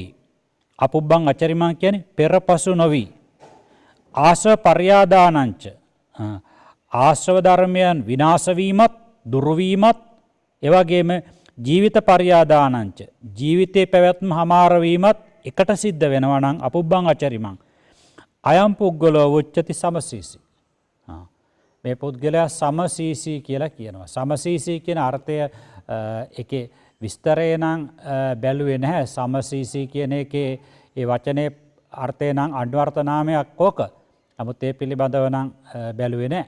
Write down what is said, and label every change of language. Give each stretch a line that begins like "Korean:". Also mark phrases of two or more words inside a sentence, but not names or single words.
Pali: අපොබ්බං අචරිමං
Sinhala: කියන්නේ පෙරපසු නොවි.
Pali: ආශ්‍රව පර්යාදානංච.
Sinhala: ආශ්‍රව ධර්මයන් විනාශ වීමත්, දුරු වීමත්, ඒ වගේම ජීවිත පර්යාදානංච. ජීවිතේ පැවැත්ම හමාර වීමත් එකට සිද්ධ වෙනවා නම්
Pali: අපොබ්බං අචරිමං. අයම් පුද්ගලෝ උච්චති සමසීසි.
Sinhala: මේ පුද්ගලයා සමසීසී කියලා කියනවා. සමසීසී කියන අර්ථය එකේ විස්තරය නම් බැලුවේ නැහැ. සමසීසී කියන එකේ ඒ වචනේ අර්ථය නම් අන්වර්ථ නාමයක් ඕක. නමුත් ඒ පිළිබඳව නම් බැලුවේ නැහැ.